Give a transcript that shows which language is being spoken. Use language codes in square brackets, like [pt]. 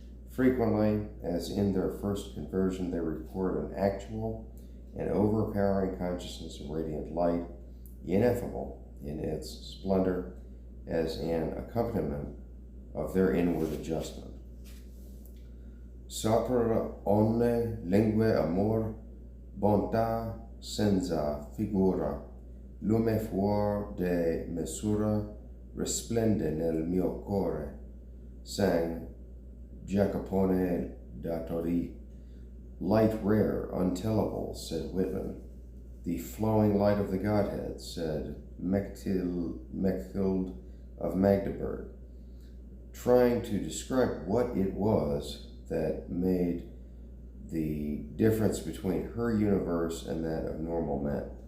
[en] Frequently, as in their first conversion, they report an actual and overpowering consciousness of radiant light, ineffable in its splendor, as an accompaniment of their inward adjustment. [it] Sapere omne lingue amor, bontà senza figura, lume fuor de misura, risplende nel mio core, sang Jacopone da Tori. [en] Light rare, untellable, said Whitman. The flowing light of the Godhead, said Mechthild of Magdeburg, trying to describe what it was that made the difference between her universe and that of normal men.